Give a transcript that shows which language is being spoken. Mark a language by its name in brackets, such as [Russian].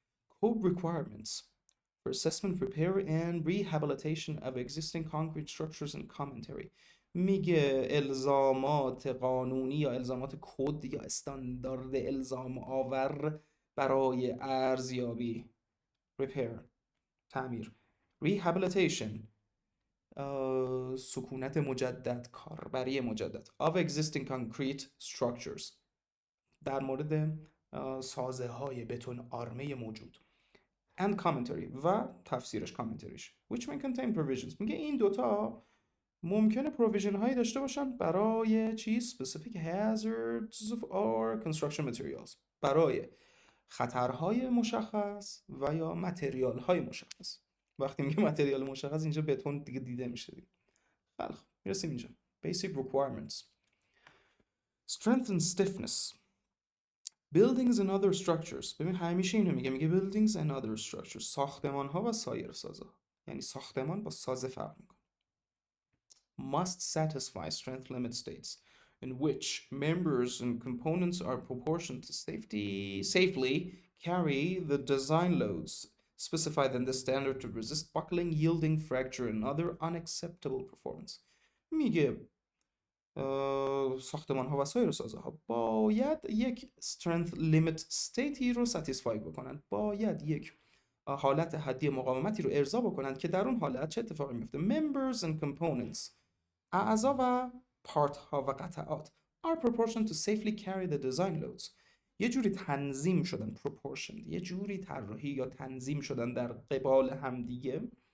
[English] Code requirements for assessment, repair and rehabilitation of existing concrete structures and commentary. [Persian] میگه الزامات قانونی یا الزامات کد یا استاندارد الزام آور برای ارزیابی، repair تعمیر، rehabilitation سکونت مجدد، کاربری مجدد [English] of existing concrete structures [Persian] در مورد سازه های بتون آرمه موجود [English] and commentary [Persian] و تفسیرش کامنتریش [English] which may contain provisions. [Persian] میگه این دوتا ممکنه پروویژن هایی داشته باشن برای چی؟ [English] specific hazards or construction materials [Persian] برای خطرهای مشخص و یا متریال های مشخص. وقتی میگه متریال مشخص اینجا بتون دیگه دیده میشه دیگه. خیلی خوب میرسیم اینجا. [English] basic requirements. Strength and stiffness. Buildings and other structures. [Persian] ببین همیشه اینو میگه [English] buildings and other structures [Persian] ساختمان ها و سایر سازها. یعنی ساختمان با سازه فرق میکنه. [English] Must satisfy strength limit states in which members and components are proportioned to safely carry the design loads specified in the standard to resist buckling, yielding, fracture and other unacceptable performance. [Persian] میگه ساختمان ها و سایر سازه ها باید یک strength limit stateی رو satisfy بکنن، باید یک حالت حدی مقاومتی رو ارضا بکنن که در اون حالت چه اتفاقی میفته؟ [English] members and components [Persian] اعضا و پارت ها و قطعات [English] are proportioned to safely carry the design loads [Persian] یه جوری تنظیم شدن proportioned یه جوری طراحی یا تنظیم شدن در قبال همدیگه